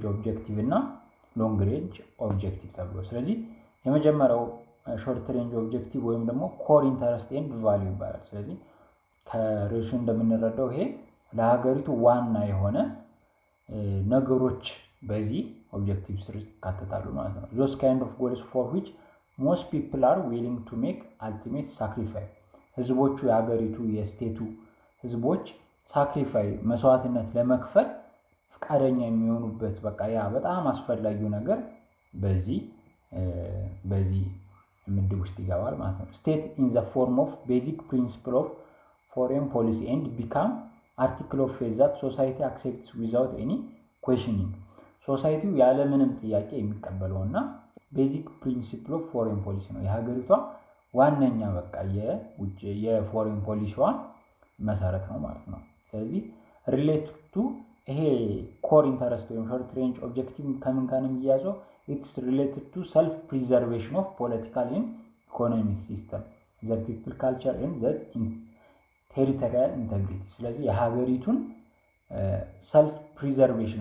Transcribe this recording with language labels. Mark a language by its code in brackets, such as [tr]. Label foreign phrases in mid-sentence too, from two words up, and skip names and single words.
[en] objective እና long range objective [am] ተብሎ ስለዚህ የመጀመሪያው [en] short range objective [am] ወይም ደግሞ [en] core interest and value [am] ይባላል ስለዚህ ከርዕሱ እንደምንረዳው ይሄ ለሀገሪቱ ዋና የሆነ ነገሮች በዚህ ኦብጀክቲቭ ስር ይካተታሉ ማለት ነው [en] those kind of goals for which most people are willing to make ultimate sacrifice [am] ህዝቦቹ የሀገሪቱ የስቴቱ ህዝቦች ሳክሪፋይ መስዋዕትነት ለመክፈል ፍቃደኛ የሚሆኑበት በቃ ያ በጣም አስፈላጊው ነገር በዚህ ምድብ ውስጥ ይገባል ማለት ነው [en] state in the form of basic principle of foreign policy and become article of faith that society accepts without any questioning ሶሳይቲው [am] ያለ ምንም ጥያቄ የሚቀበለውና [en] basic principle of foreign policy [am] ነው የሀገሪቷ ዋነኛ በቃ የፎሬን ፖሊሲዋ መሰረት ነው ማለት ነው [en] ስለዚህ related to ይሄ core interest ወይም short range objective [am] ከምን ጋር ነው የሚያዘው [en] it's related to self preservation of political and economic system the people culture and the territorial integrity [am] ስለዚህ የሀገሪቱን [en] self preservation